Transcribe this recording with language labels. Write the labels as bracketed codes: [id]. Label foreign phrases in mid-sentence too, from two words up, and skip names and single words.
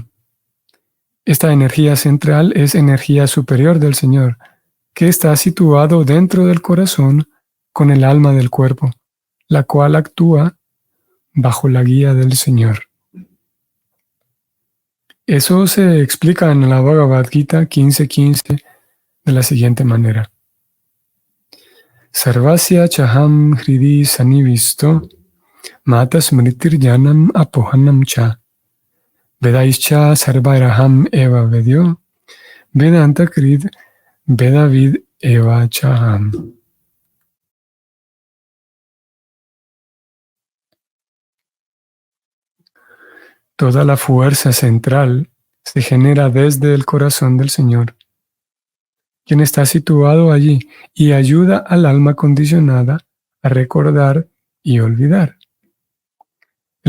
[es] Esta energía central es energía superior del Señor, que está situado dentro del corazón con el alma del cuerpo, la cual actúa bajo la guía del Señor. Eso se explica en la Bhagavad Gita 15:15 de la siguiente manera. [sa] सर्वस्य चाहं हृदि संनिविष्टो मत्तः स्मृतिर् ज्ञानम् अपोहनं च वेदैश्च सर्वैरहम् एव वेद्यो वेदान्त कृद् वेदविद् एव चाहम्. [es] Toda la fuerza central se genera desde el corazón del Señor, quien está situado allí y ayuda al alma condicionada a recordar y olvidar.